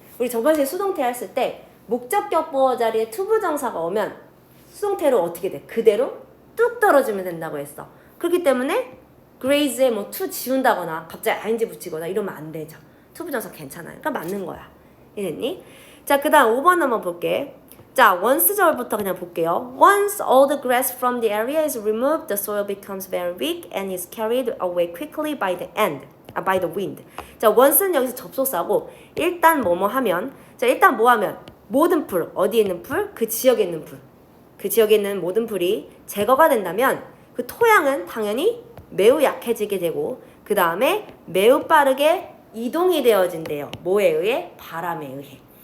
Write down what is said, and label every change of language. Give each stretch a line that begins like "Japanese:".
Korean: 우리 저번에 수동태 했을 때 목적격 보어 자리에 투부정사가 오면 수동태로 어떻게 돼? 그대로 뚝 떨어지면 된다고 했어. 그렇기 때문에 graze에 뭐 to 지운다거나 갑자기 ing 붙이거나 이러면 안 되죠. 투부정사 괜찮아요. 그러니까 맞는 거야. 이랬니? 자, 그 다음 5번 한번 볼게. 자, once 절부터 그냥 볼게요.
English: Once all the grass from the area is removed, the soil becomes very weak and is carried away quickly by the wind.
Korean: 자, once는 여기서 접속사고 일단 뭐뭐 하면, 자, 일단 뭐 하면 모든 풀, 어디에 있는 풀? 그 지역에 있는 풀. 그 지역에 있는 모든 풀이 제거가 된다면 그 토양은 당연히 매우 약해지게 되고 그 다음에 매우 빠르게 이동이 되어진대요. 뭐에 의해? 바람에 의해.